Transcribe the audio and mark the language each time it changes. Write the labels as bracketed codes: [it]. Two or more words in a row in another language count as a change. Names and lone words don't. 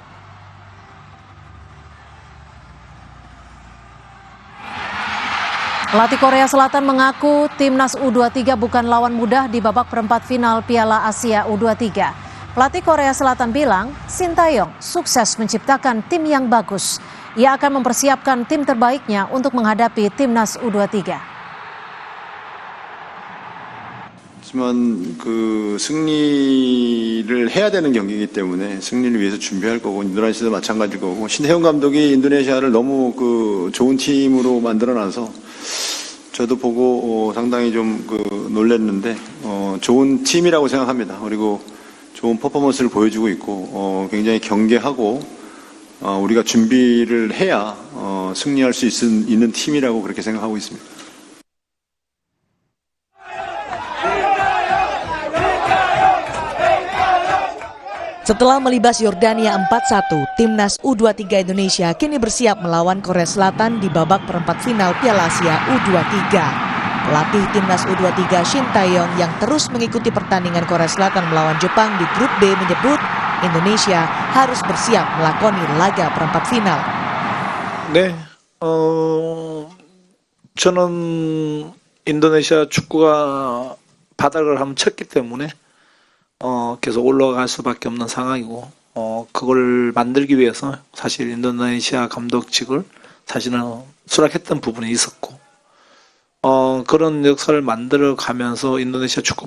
[id] Pelatih Korea Selatan mengaku Timnas U23 bukan lawan mudah di babak perempat final Piala Asia U23. Pelatih Korea Selatan bilang, Shin Tae-yong sukses menciptakan tim yang bagus. Ia akan mempersiapkan tim terbaiknya untuk menghadapi Timnas U23. [ko] 하지만 승리를 해야 되는 경기이기 때문에 승리를 위해서 준비할 거고 인도네시아도 마찬가지일 거고 신혜영 감독이 인도네시아를 너무 좋은 팀으로 만들어놔서 저도 보고 상당히 좀 놀랐는데 좋은 팀이라고 생각합니다. 그리고 좋은 퍼포먼스를 보여주고 있고 굉장히 경계하고 우리가 준비를 해야 승리할 수 있는 팀이라고 그렇게 생각하고 있습니다. [id] Setelah melibas Yordania 4-1, Timnas U23 Indonesia kini bersiap melawan Korea Selatan di babak perempat final Piala Asia U23. Pelatih Timnas U23 Shin Tae-yong yang terus mengikuti pertandingan Korea Selatan melawan Jepang di grup B menyebut Indonesia harus bersiap melakoni laga perempat final. [ko] 네, 저는 인도네시아 축구가 바닥을 한번 쳤기 때문에 계속 올라갈 수밖에 없는 상황이고 그걸 만들기 위해서 사실 인도네시아 감독직을 사실은 수락했던 부분이 있었고 그런 역사를 만들어 가면서 인도네시아 축구